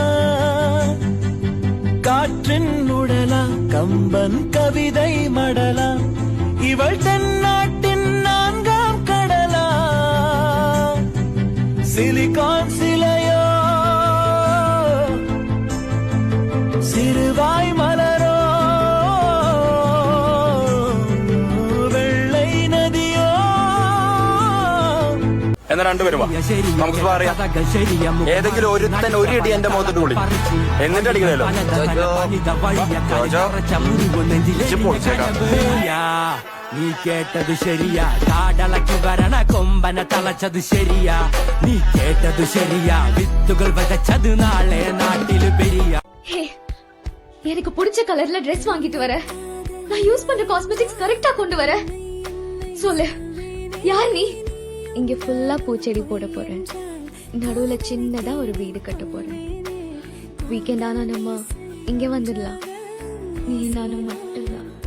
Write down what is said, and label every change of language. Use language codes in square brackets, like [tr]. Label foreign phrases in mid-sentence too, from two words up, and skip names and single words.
[ta] காற்றின் உடலா கம்பன் கவிதை மடலா, இவள் தென்னாட்டின் நான்காம் கடலா, சிலிகான் சிலையோ சிறுவாய் மலரோ வெள்ளை நதியோ. [ml] എന്നാ രണ്ടുപേരും വാ, നമുക്ക് പറയാം. ഏതെങ്കിലും ഒരുത്തൻ ഒരു ഇടി എന്റെ മുഖത്തോട്ട് വിളി, എന്നിട്ട് അടിക്കണല്ലോ. നീ കേട്ടത് ശരിയാ, കാടളയ്ക്ക് വരണ കൊമ്പനെ തളച്ചത് ശരിയാ, നീ കേട്ടത് ശരിയാ, വിത്തുകൾ വിതച്ചത് നാളെ നാട്ടില് പെരിയ. [ta] எனக்கு பிடிச்ச கலர்ல ட்ரெஸ் வாங்கிட்டு வர, நான் யூஸ் பண்ற காஸ்மெட்டிக்ஸ் கரெக்டா கொண்டு வர. சொல்லு, யார் நீ? இங்க ஃபுல்லா பூச்செடி போட போறேன், நடுவுல சின்னதா ஒரு வீடு கட்ட போறேன். வீக்கெண்ட் ஆனா நம்ம இங்க வந்துடலாம், நீ நானும் மட்டும்தான்.